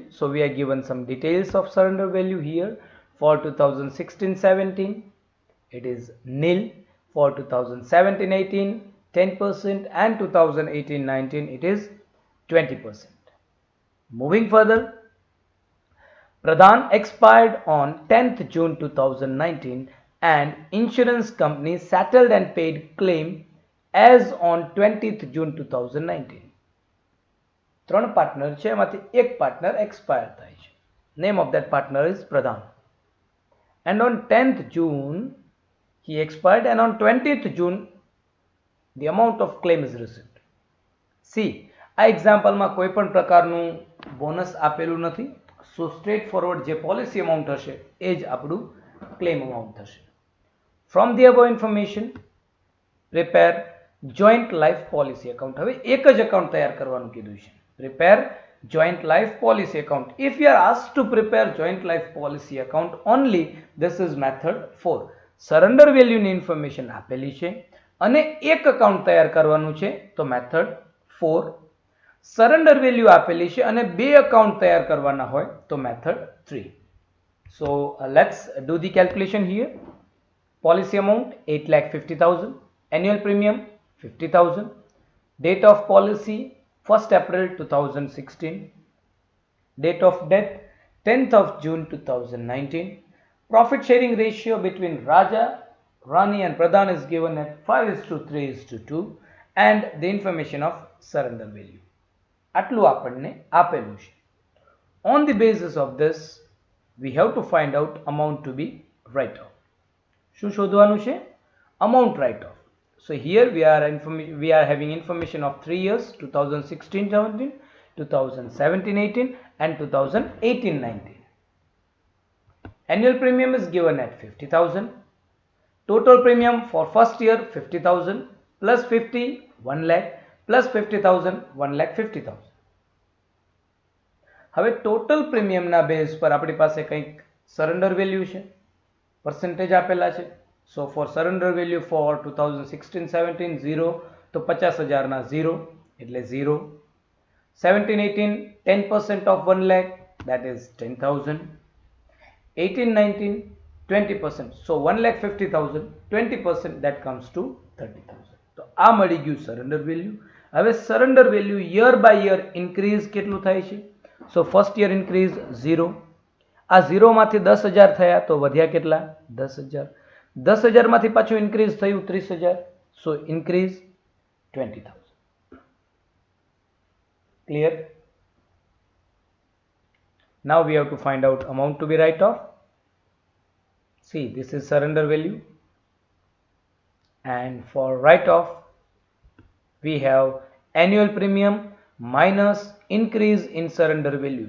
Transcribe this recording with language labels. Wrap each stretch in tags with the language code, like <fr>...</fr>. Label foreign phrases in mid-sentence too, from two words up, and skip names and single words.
<en>So we are given some details of surrender value here. For 2016-17 it is nil, for 2017-18 10%, and 2018-19 it is 20%. Moving further, Pradhan expired on 10th June 2019 and insurance company settled and paid claim as on 20th June 2019.</en> <gu>ત્રણ પાર્ટનર છે, એમાંથી એક પાર્ટનર એક્સપાયર થાય છે.</gu> <en>name of that partner is Pradhan. And on 10th June he expired, and on 20th June the amount of claim is received. See,</en> <gu>આ એક્ઝામ્પલમાં કોઈ પણ પ્રકારનું બોનસ આપેલું નથી.</gu> <en>so straight forward</en> <gu>જે</gu> <en>policy amount</en> <gu>હશે એ જ આપણું</gu> <en>claim amount</en> <gu>થશે.</gu> <en>from the above information prepare joint life policy account.</en> <gu>હવે એક જ અકાઉન્ટ તૈયાર કરવાનું કીધું છે.</gu> <en>પ્રિપેર joint life policy account. If you are asked to prepare joint life policy account only, this is method 4. Surrender value</en> <gu>ની information આપેલી છે અને એક અકાઉન્ટ તૈયાર કરવાનું છે તો method 4.</gu> <en>Surrender value</en> <gu>આપેલી છે અને બે અકાઉન્ટ તૈયાર કરવાના હોય તો method 3.</gu> <en>So let's do the calculation here. Policy amount 8,50,000, annual premium 50,000, date of policy 1st April 2016, date of death 10th of June 2019. Profit sharing ratio between Raja, Rani and Pradhan is given at 5:3:2, and the information of surrender value.</en> <gu>આટલું આપણને આપેલું છે.</gu> <en>On the basis of this, we have to find out amount to be write off.</en> <gu>શું શોધવાનું છે?</gu> <en>Amount write off. So here we are having information of 3 years, 2016-17, 2017-18 and 2018-19. Annual premium is given at 50,000. Total premium for first year 50,000 plus 50 1 lakh plus 50,000 1,50,000.</en> <gu>હવે</gu> <en>total premium</en> <gu>ના બેઝ પર આપણી પાસે કંઈક</gu> <en>surrender value</en> <gu>છે, percentage આપેલા છે.</gu> <en>So for surrender value for 2016-17 0,</en> <gu>તો 50,000 ના 0 એટલે 0.</gu> <en>17-18 10% of 1 lakh, that is 10,000. 18-19 20%, so 1,50,000 20%, that comes to 30,000.</en> <gu>તો આ મળી ગયું</gu> <en>surrender value.</en> <gu>હવે</gu> <en>surrender value year by year increase</en> <gu>કેટલું થાય છે?</gu> <en>So first year increase 0.</en> <gu>આ 0 માંથી 10,000 થયા તો વધ્યા કેટલા? 10,000. 10,000 માંથી પાછું ઇન્ક્રીઝ થયું 30,000,</gu> <en>so increase 20,000. Clear? Now we have to find out amount to be write off. See, this is surrender value, and for write off We have annual premium minus increase in surrender value.</en>